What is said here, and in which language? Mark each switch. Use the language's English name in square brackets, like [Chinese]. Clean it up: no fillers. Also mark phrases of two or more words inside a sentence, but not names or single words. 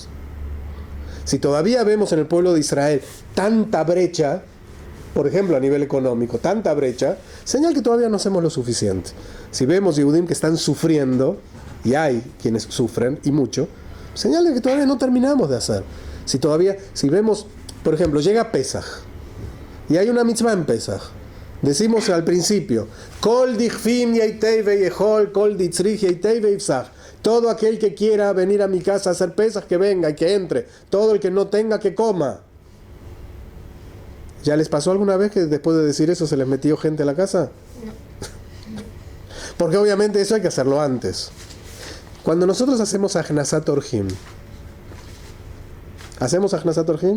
[Spanish] Si todavía vemos en el pueblo de Israel tanta brecha, por ejemplo a nivel económico, tanta brecha, señal que todavía no hacemos lo suficiente. Si vemos Yehudim que están sufriendo, y hay quienes sufren, y mucho, señal de que todavía no terminamos de hacer. Si vemos, por ejemplo, llega Pesaj, y hay una mitzvah en Pesaj. Decimos al principio, [Aramaic] כל דכפין ייתי ויכול, כל דצריך ייתי ויפסח. [Spanish] Todo aquel que quiera venir a mi casa a hacer Pesaj, que venga y que entre. Todo el que no tenga, que coma. ¿Ya les pasó alguna vez que después de decir eso se les metió gente a la casa? No. Porque obviamente eso hay que hacerlo antes. Cuando nosotros hacemos [Hebrew] הכנסת אורחים, [Spanish] ¿hacemos [Hebrew] הכנסת אורחים?